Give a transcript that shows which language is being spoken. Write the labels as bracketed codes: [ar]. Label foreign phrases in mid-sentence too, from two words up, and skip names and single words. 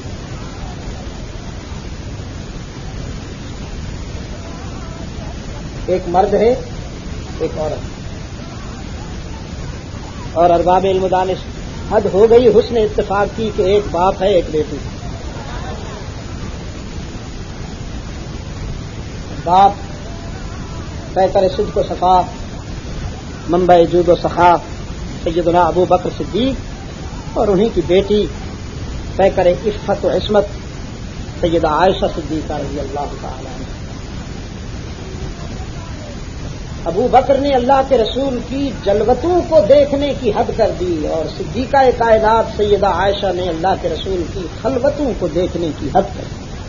[ur] ایک مرد ہے، ایک عورت، اور ارباب علم و دانش حد ہو گئی حسن اتفاق کی کہ ایک باپ ہے، ایک بیٹی. باپ پیکر صدق و صفا، منبع جود و سخا سیدنا ابو بکر صدیق، اور انہی کی بیٹی پیکر عفت و عصمت سیدہ عائشہ صدیقہ [ar] رضی اللہ تعالی عنہ. [ur] ابو بکر نے اللہ کے رسول کی جلوتوں کو دیکھنے کی حد کر دی اور صدیقہ کائنات سیدہ عائشہ نے اللہ کے رسول کی خلوتوں کو دیکھنے کی حد کر دی.